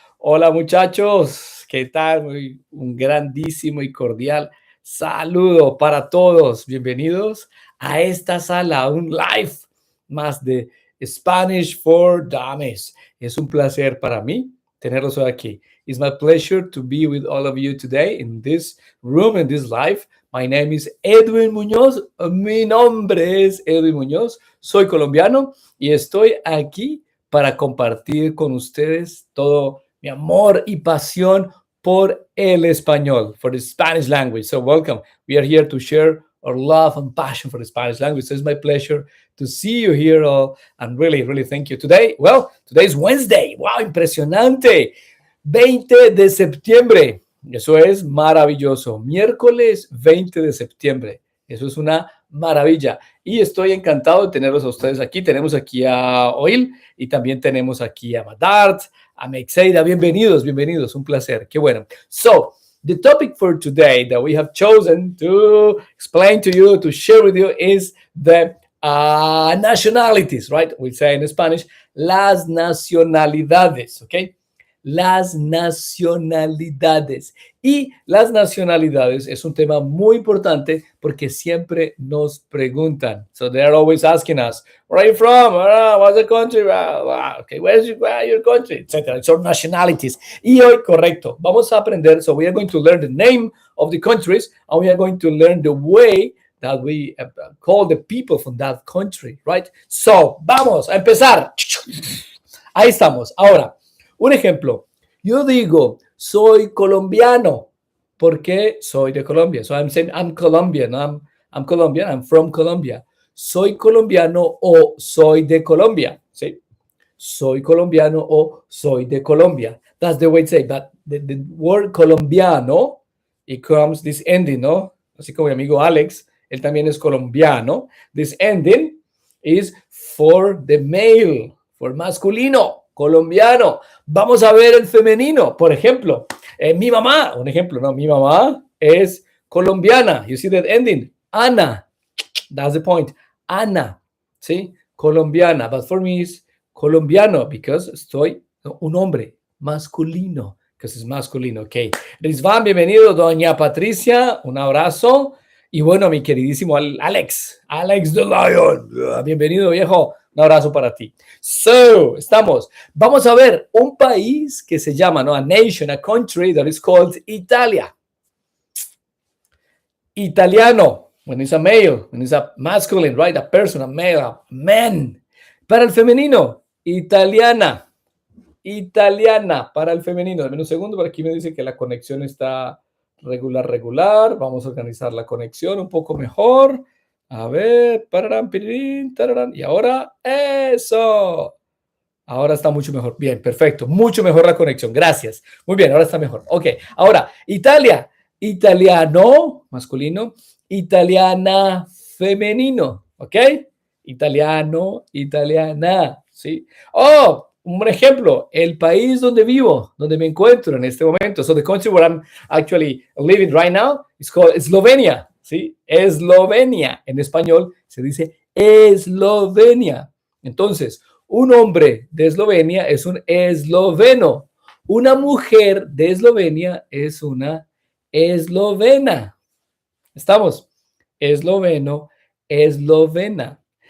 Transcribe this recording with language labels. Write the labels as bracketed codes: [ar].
[es] Hola muchachos, ¿qué tal? Un grandísimo y cordial saludo para todos. Bienvenidos a esta sala, un live más de Spanish for Dummies. Es un placer para mí tenerlos hoy aquí. [en] It's my pleasure to be with all of you today in this room, in this live. My name is Edwin Muñoz. [es] Mi nombre es Edwin Muñoz. Soy colombiano y estoy aquí para compartir con ustedes todo mi amor y pasión por el español, [en] for the Spanish language. So welcome. We are here to share our love and passion for the Spanish language. So it's my pleasure to see you here all and really, really thank you. Today is Wednesday. [es] Wow, impresionante. 20 de septiembre. Eso es maravilloso. Miércoles 20 de septiembre. Eso es una maravilla. Y estoy encantado de tenerlos a ustedes aquí. Tenemos aquí a Oil y también tenemos aquí a Madart, a Meixeida. Bienvenidos, bienvenidos. Un placer. Qué bueno. [en] So, the topic for today that we have chosen to explain to you, to share with you is the nationalities, right? We say in Spanish, [es] las nacionalidades, [en] okay? [es] Las nacionalidades. Y las nacionalidades es un tema muy importante porque siempre nos preguntan. [en] So they're always asking us, where are you from? What's the country? Okay, where is your country? Etc. So nationalities. [es] Y hoy, correcto, vamos a aprender. [en] So we are going to learn the name of the countries and we are going to learn the way that we call the people from that country, right? [es] So, vamos a empezar. Ahí estamos. Ahora, un ejemplo, yo digo, soy colombiano, porque soy de Colombia. [en] So I'm saying I'm Colombian, I'm Colombian, I'm from Colombia. [es] Soy colombiano o soy de Colombia, ¿sí? Soy colombiano o soy de Colombia. [en] That's the way to say, but the word colombiano, it comes this ending, ¿no? [es] Así como mi amigo Alex, él también es colombiano. [en] This ending is for the male, for masculino. [es] Colombiano. Vamos a ver el femenino. Por ejemplo, mi mamá, un ejemplo, ¿no? Mi mamá es colombiana. [en] You see that ending? [es] Ana. [en] That's the point. [es] Ana. ¿Sí? Colombiana. [en] But for me it's [es] colombiano because estoy un hombre masculino. Because es masculino. Ok. Rizvan, bienvenido. Doña Patricia, un abrazo. Y bueno, mi queridísimo Alex the Lion. Bienvenido, viejo. Un abrazo para ti. So, estamos. Vamos a ver un país que se llama, ¿no? [en] A nation, a country that is called [es] Italia. [en] Italiano, when it's a male, when it's a masculine, right? A person, a male, a man. [es] Para el femenino, italiana. Italiana para el femenino. Dame un segundo, por aquí me dice que la conexión está regular. Vamos a organizar la conexión un poco mejor. A ver, pararán, pirirín, tararán. Y ahora, eso. Ahora está mucho mejor. Bien, perfecto. Mucho mejor la conexión. Gracias. Muy bien, ahora está mejor. Ok, ahora, Italia. Italiano, masculino. Italiana, femenino. ¿Ok? Italiano, italiana. ¿Sí? Oh, un ejemplo. El país donde vivo, donde me encuentro en este momento. [en] So the country where I'm actually living right now is called Eslovenia. [es] ¿Sí? Eslovenia. En español se dice Eslovenia. Entonces, un hombre de Eslovenia es un esloveno. Una mujer de Eslovenia es una eslovena. ¿Estamos? Esloveno, eslovena.